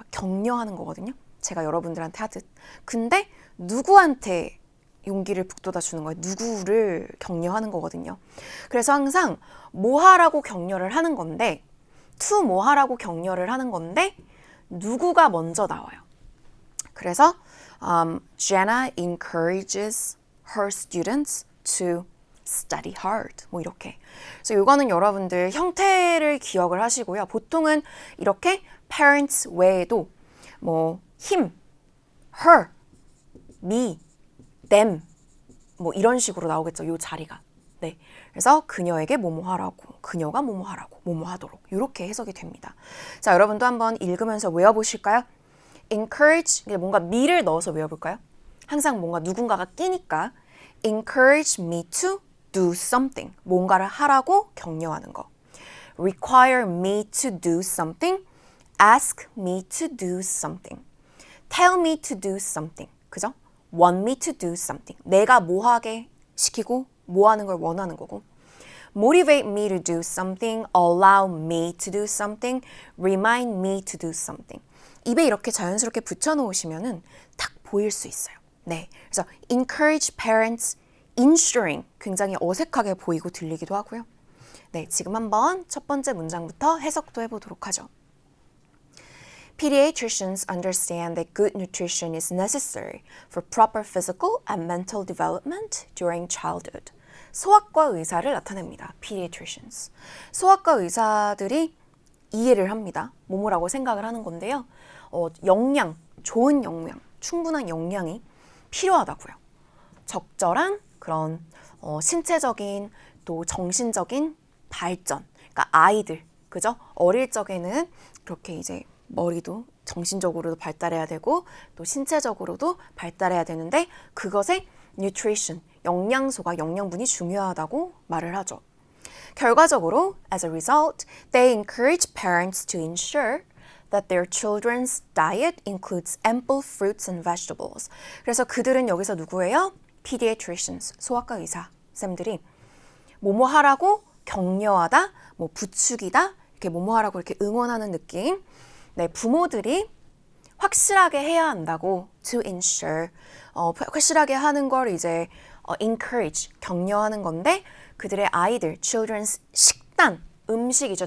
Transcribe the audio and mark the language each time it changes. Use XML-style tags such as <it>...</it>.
<ko>막 격려하는 거거든요. 제가 여러분들한테 하듯. 근데 누구한테 용기를 북돋아 주는 거예요. 누구를 격려하는 거거든요. 그래서 항상 뭐 하라고 격려를 하는 건데, to 뭐 하라고 격려를 하는 건데 누구가 먼저 나와요.</ko> <en>그래서 Jenna encourages her students to study hard.</en> <ko>뭐 이렇게. 그래서 이거는 여러분들 형태를 기억을 하시고요. 보통은 이렇게 parents 외에도 뭐 him, her, me, them 뭐 이런 식으로 나오겠죠. 이 자리가. 네. 그래서 그녀에게 뭐뭐 하라고, 그녀가 뭐뭐 하라고, 뭐뭐 하도록 이렇게 해석이 됩니다. 자, 여러분도 한번 읽으면서 외워보실까요? encourage, 뭔가 me를 넣어서 외워볼까요? 항상 뭔가 누군가가 끼니까</ko> <en>encourage me to do something,</en> <ko>뭔가를 하라고 격려하는 거.</ko> <en>require me to do something, ask me to do something, tell me to do something,</en> <ko>그죠?</ko> <en>want me to do something,</en> <ko>내가 뭐 하게 시키고 뭐 하는 걸 원하는 거고.</ko> <en>motivate me to do something, allow me to do something, remind me to do something.</en> <ko>입에 이렇게 자연스럽게 붙여놓으시면은 딱 보일 수 있어요. 네, 그래서 encourage parents, ensuring 굉장히 어색하게 보이고 들리기도 하고요. 네, 지금 한번 첫 번째 문장부터 해석도 해보도록 하죠.</ko> <en>Pediatricians understand that good nutrition is necessary for proper physical and mental development during childhood.</en> <ko>소아과 의사를 나타냅니다.</ko> <en>Pediatricians.</en> <ko>소아과 의사들이 이해를 합니다. 뭐뭐라고 생각을 하는 건데요. 영양, 좋은 영양, 충분한 영양이 필요하다고요. 적절한 그런 신체적인 또 정신적인 발전. 그러니까 아이들, 그죠? 어릴 적에는 그렇게 이제 머리도 정신적으로도 발달해야 되고 또 신체적으로도 발달해야 되는데 그것에 nutrition, 영양소가 영양분이 중요하다고 말을 하죠. 결과적으로,</ko> <en>as a result, they encourage parents to ensure that their children's diet includes ample fruits and vegetables.</en> <ko>그래서 그들은 여기서 누구예요? Pediatricians, 소아과 의사 쌤들이 뭐뭐 하라고 격려하다, 뭐 부추기다, 이렇게 뭐뭐하라고 이렇게 응원하는 느낌. 네, 부모들이 확실하게 해야 한다고 to ensure 확실하게 하는 걸 이제 encourage 격려하는 건데 그들의 아이들 children's 식단 음식이죠.</ko>